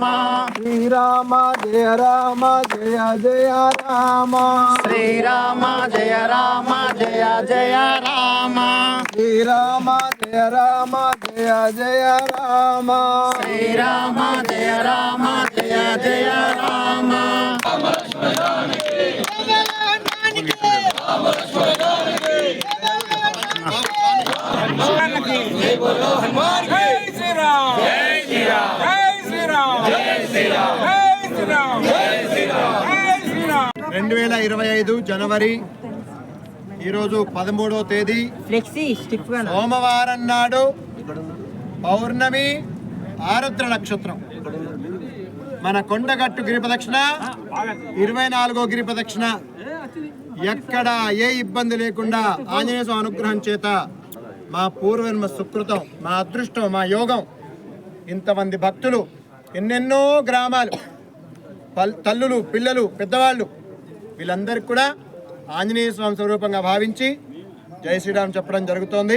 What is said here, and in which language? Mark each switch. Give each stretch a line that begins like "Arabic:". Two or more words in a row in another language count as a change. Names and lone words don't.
Sanskrit: శ్రీరామ జయ రామ జయ జయ రామ శ్రీరామ జయ రామ జయ జయ రామ శ్రీరామ జయ రామ జయ జయ రామ శ్రీరామ జయ రామ జయ జయ రామ
Hindi: हनुमान जय श्री राम जय श्री राम जय श्री राम जय श्री राम जय श्री राम जय श्री राम जय श्री राम
Telugu: 2025 జనవరి ఈరోజు 13వ తేదీ సోమవారం నాడు పౌర్ణమి ఆరుద్ర నక్షత్రం మన కొండగట్టు గిరి ప్రదక్షిణ 24వ గిరి ప్రదక్షిణ ఎక్కడ ఏ ఇబ్బంది లేకుండా ఆంజనేయ స్వామి అనుగ్రహం చేత మా పూర్వజన్మ సుకృతం మా అదృష్టం మా యోగం ఇంతమంది భక్తులు ఎన్నెన్నో గ్రామాలు తల్లులు పిల్లలు పెద్దవాళ్ళు వీళ్ళందరికీ కూడా ఆంజనేయ స్వామి స్వరూపంగా భావించి జై శ్రీరామ్ చెప్పడం జరుగుతోంది.